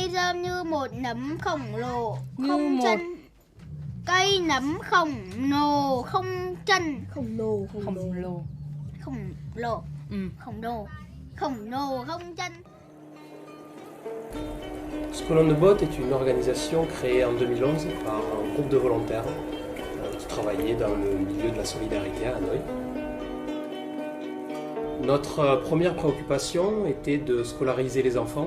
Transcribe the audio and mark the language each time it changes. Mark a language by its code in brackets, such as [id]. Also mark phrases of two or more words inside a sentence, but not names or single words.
[vi] trơn như một nấm khổng lồ, Như không một- chân. Cây nấm khổng lồ không chân. Khổng lồ. Khổng lồ. Khổng lồ không chân. [fr] Skolon de Bottes est une organisation créée en 2011 par un groupe de volontaires qui travaillaient dans le milieu de la solidarité à Hanoï. Notre première préoccupation était de scolariser les enfants.